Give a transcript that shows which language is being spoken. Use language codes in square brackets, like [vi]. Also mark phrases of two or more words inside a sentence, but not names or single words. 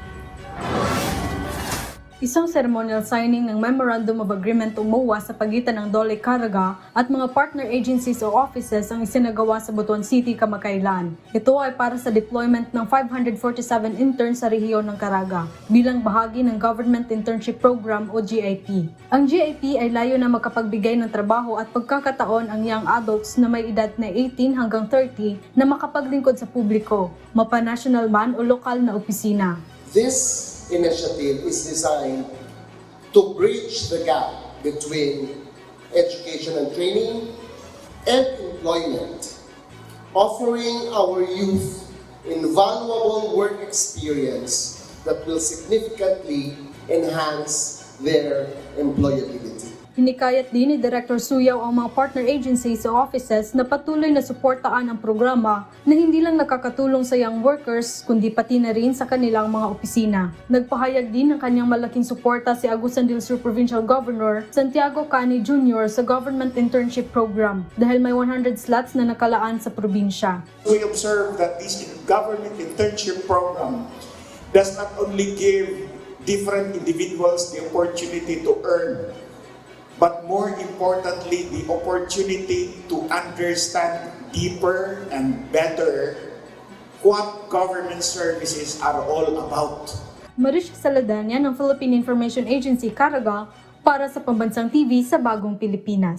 [tl] Isang ceremonial signing ng Memorandum of Agreement o MOA sa pagitan ng DOLE Caraga at mga [en] partner agencies [tl] o offices ang isinagawa sa Butuan City, Kamakailan. Ito ay para sa deployment ng 547 interns sa rehiyon ng Caraga bilang bahagi ng Government Internship Program o GIP. Ang GIP ay layo na makapagbigay ng trabaho at pagkakataon ang [en] young adults [tl] na may edad na 18 hanggang 30 na makapaglingkod sa publiko, mapa-national man o lokal na opisina. [en] This initiative is designed to bridge the gap between education and training and employment, offering our youth invaluable work experience that will significantly enhance their employability. [tl] Hinikayat din ni Director Suyaw ang mga [en] partner agencies [tl] o offices na patuloy na suportaan ang programa na hindi lang nakakatulong sa [en] young workers [tl] kundi pati na rin sa kanilang mga opisina. Nagpahayag din ng kanyang malaking suporta si Agusan del Sur Provincial Governor Santiago Cani Jr. sa Government Internship Program dahil may 100 slots na nakalaan sa probinsya. [en] We observe that this government internship program does not only give different individuals the opportunity to earn, but more importantly, the opportunity to understand deeper and better what government services are all about. [tl] Marish Celedenia ng Philippine Information Agency Caraga para sa Pambansang TV sa Bagong Pilipinas.